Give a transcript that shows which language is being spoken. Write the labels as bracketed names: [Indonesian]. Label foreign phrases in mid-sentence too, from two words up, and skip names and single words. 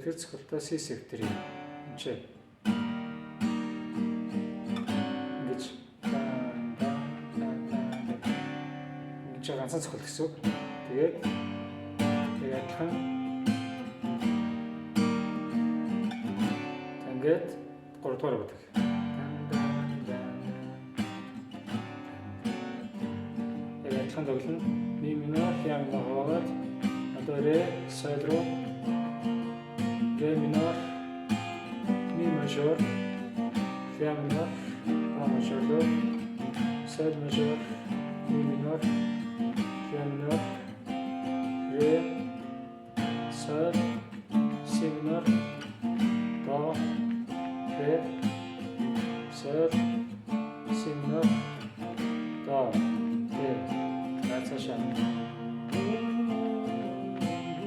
[Mongolian] Тэр цохолтоо C севт дээр ингэж ганцхан цохол гэсэн үг. Тэгээд адилхан ингээд 3 дугаар байдаг. Адилхан тоглоно. Ми минор, ля минор хуваагаад одоо ре, сол руу ре минор, ми мажор, ля минор, до мажор руу sol мажор, ми минор, ля минор, ре, sol, си минор, до, ре, sol, си минор, до, ре. Цаашаа.